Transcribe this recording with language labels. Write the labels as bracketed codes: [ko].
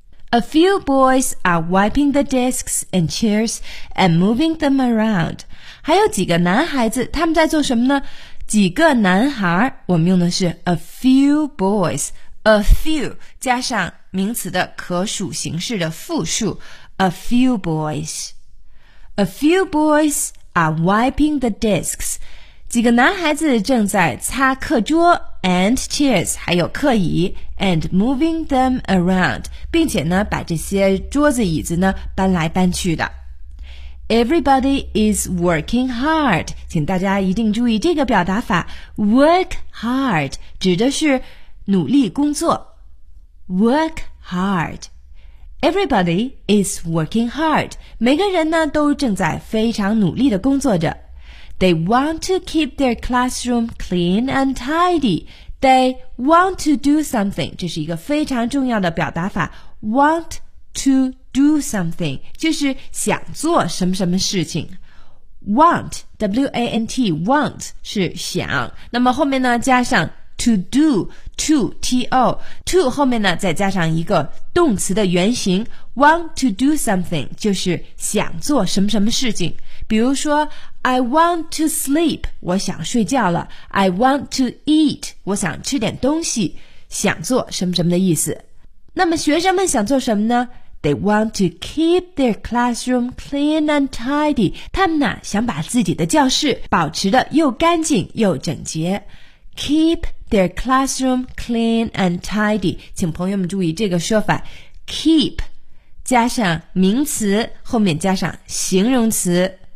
[en] A few boys are wiping the desks and chairs and moving them around. [zh] 还有几个男孩子他们在做什么呢？几个男孩，我们用的是 a few boys. A few 加上名词的可数形式的复数。 [en] A few boys. A few boys are wiping the desks. [zh] 几个男孩子正在擦课桌 [en] and chairs [zh] 还有课椅 [en] and moving them around [zh] 并且呢把这些桌子椅子呢搬来搬去的。 [en] Everybody is working hard. [zh] 请大家一定注意这个表达法。 Work hard 指的是努力工作。 [en] Work hard. Everybody is working hard. [zh] 每个人呢都正在非常努力地工作着。 [en] They want to keep their classroom clean and tidy. They want to do something. [zh] 这是一个非常重要的表达法。 [en] Want to do something. [zh] 就是想做什么什么事情。 Want, W-A-N-T, want 是想。那么后面呢加上 to do, to, T-O, to 后面呢再加上一个动词的原形。 [en] Want to do something, [zh] 就是想做什么什么事情。比如说 [en] I want to sleep, [zh] 我想睡觉了。 [en] I want to eat, [zh] 我想吃点东西。想做什么什么的意思。那么学生们想做什么呢？ [en] They want to keep their classroom clean and tidy. [zh] 他们呢想把自己的教室保持得又干净又整洁。 [en] Keep their classroom clean and tidy. [zh] 请朋友们注意这个说法。Keep, 加上名词，后面加上形容词。